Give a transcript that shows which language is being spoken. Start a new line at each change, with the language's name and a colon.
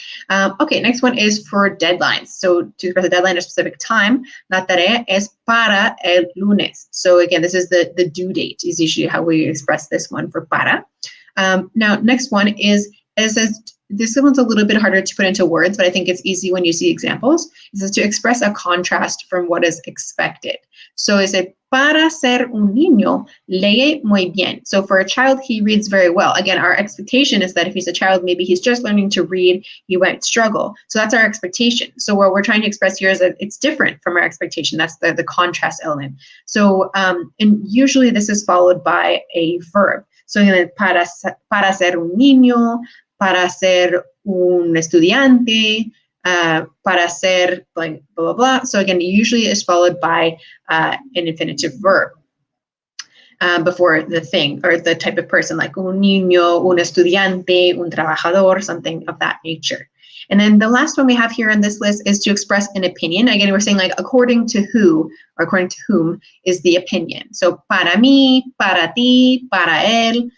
English: Okay, next one is for deadlines. So to express a deadline at a specific time,
Spanish: la tarea es para el lunes.
English: So again, this is the due date is usually how we express this one for para. Now, next one is This one's a little bit harder to put into words, but I think it's easy when you see examples. It says to express a contrast from what is expected. So it says,
Spanish: para ser un niño, lee muy bien.
English: So for a child, he reads very well. Again, our expectation is that if he's a child, maybe he's just learning to read, he might struggle. So that's our expectation. So what we're trying to express here is that it's different from our expectation. That's the contrast element. So and usually this is followed by a verb.
Spanish: So para ser un niño, para ser un estudiante, para ser blah, blah, blah.
English: So again, usually is followed by an infinitive verb before the thing or the type of person, like
Spanish: un niño, un estudiante, un trabajador,
English: something of that nature. And then the last one we have here on this list is to express an opinion. Again, we're saying like according to who or according to whom is the opinion.
Spanish: So para mí, para ti, para él.